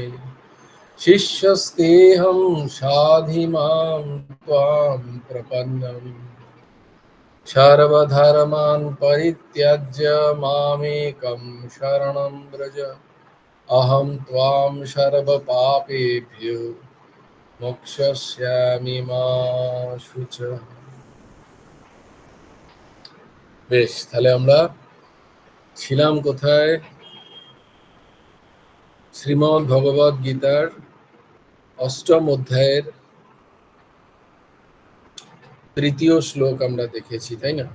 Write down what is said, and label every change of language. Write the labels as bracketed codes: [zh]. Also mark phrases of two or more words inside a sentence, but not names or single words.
[sa] शिष्यस्तेऽहं शाधि मां त्वां प्रपन्नम्। सर्वधर्मान् परित्यज्य मामेकं शरणं व्रज, अहं त्वां सर्वपापेभ्यो मोक्षयिष्यामि मा शुचः। [bn] বেশ, তাহলে আমরা ছিলাম কোথায়? শ্রীমদ্ ভগবদ গীতার অষ্টম অধ্যায়ের তৃতীয় শ্লোক আমরা দেখেছি, তাই না?